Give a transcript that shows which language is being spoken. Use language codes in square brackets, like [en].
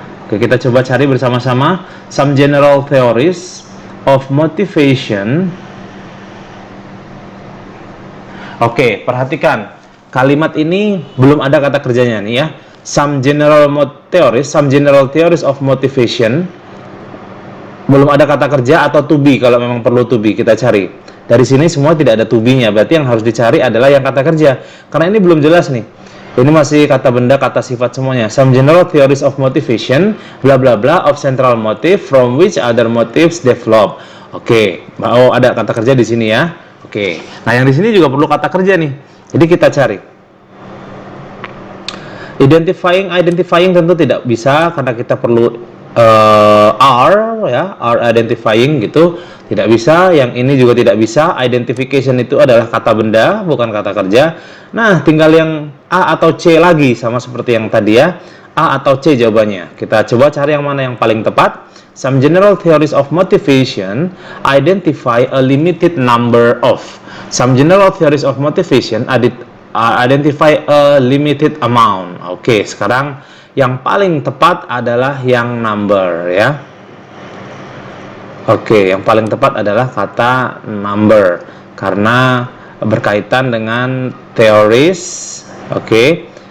[id] Oke, kita coba cari bersama-sama some general theories of motivation. Oke, perhatikan kalimat ini belum ada kata kerjanya nih ya. [en] Some general theories of motivation. [id] Belum ada kata kerja atau to be. Kalau memang perlu to be, kita cari. Dari sini semua tidak ada to be-nya. Berarti yang harus dicari adalah yang kata kerja. Karena ini belum jelas nih. Ini masih kata benda, kata sifat semuanya. [en] Some general theories of motivation, bla bla bla, of central motive from which other motives develop. [id] Oke, oh ada kata kerja di sini ya. Oke. Nah, yang di sini juga perlu kata kerja nih. Jadi kita cari. Identifying tentu tidak bisa karena kita perlu are ya, are identifying gitu, tidak bisa. Yang ini juga tidak bisa. Identification itu adalah kata benda, bukan kata kerja. Nah, tinggal yang A atau C lagi, sama seperti yang tadi ya. A atau C jawabannya. Kita coba cari yang mana yang paling tepat. [en] Some general theories of motivation identify a limited number of. Some general theories of motivation identify a limited amount. [id] Oke, sekarang yang paling tepat adalah yang number ya. Oke, yang paling tepat adalah kata number karena berkaitan dengan theories. Oke.